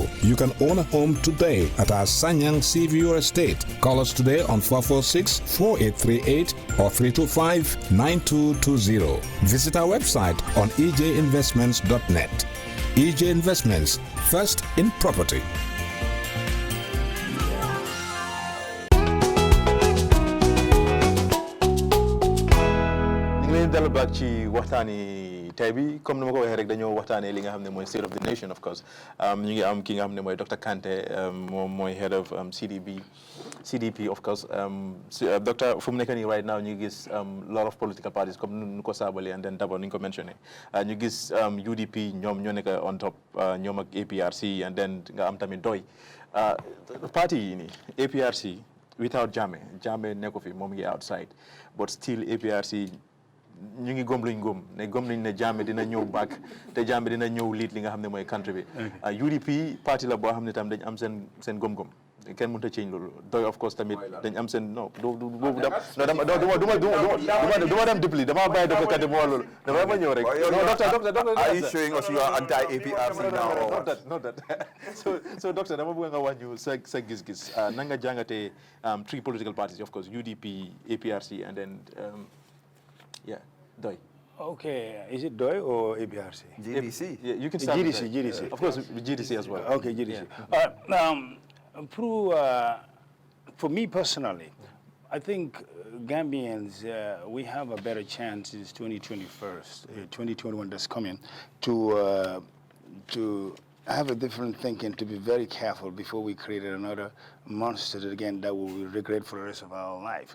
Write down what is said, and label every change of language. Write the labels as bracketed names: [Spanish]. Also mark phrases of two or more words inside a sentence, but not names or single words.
[English] You can own a home today at our Sanyang Seaview Estate. Call us today on 446-4838 or 325-9220. Visit our website on ejinvestments.net. EJ Investments, first in property. [Wolof] ñu ngi leen dalal baak ci waxtaani tey bi comme ni ma ko waxee rek dañoo waxtaanee li nga xam ne mooy [English] state of the nation of course [Wolof] ñu ngi am ki nga xam ne mooy Dr. Kante moom mooy [English] head of CDP of course [Wolof] docteur fu mu nekk nii [English] right now [Wolof] ñu gis [English] lot of political parties [Wolof] comme nu ko Sabally [English] and then [Wolof] d'abord ni ñu ko mentionné ñu gis UDP ñoom ñoo nekk [English] on top [Wolof] ñoom ak APRC [English] and then [Wolof] nga am tamit doy parti yi nii APRC without Jammeh nekku fi moom ngi outside [English] but still [Wolof] APRC ñu ngi gom luñ gom nañ ne Jammeh dina ñëw back te Jammeh dina ñëw lead li nga xam ne mooy country bi UDP parti la boo xam ne tam dañ am seen gom-gom kenn mënut a change loolu doy [English] of course [Wolof] tamit dañ am seen non boobu duma dem dipli dama bàyyi Dr. Kante mu wax loolu dama ma ñëw rek docteur [English] are you showing us you are anti-APRC now? Not that [Wolof] so docteur dama bëgg nga wax ñu sa gis-gis na nga jàngatee [English] three political parties of course [Wolof] UDP APRC [English] and then yeah [Wolof] doy. [English] Okay, is it DOI or APRC? GDC. Yeah, you can start with that. GDC. Of course, GDC as well. Okay, GDC. Yeah. For me personally, I think Gambians, we have a better chance in 2021 that's coming to have a different thinking, to be very careful before we create another monster again that we will regret for the rest of our life.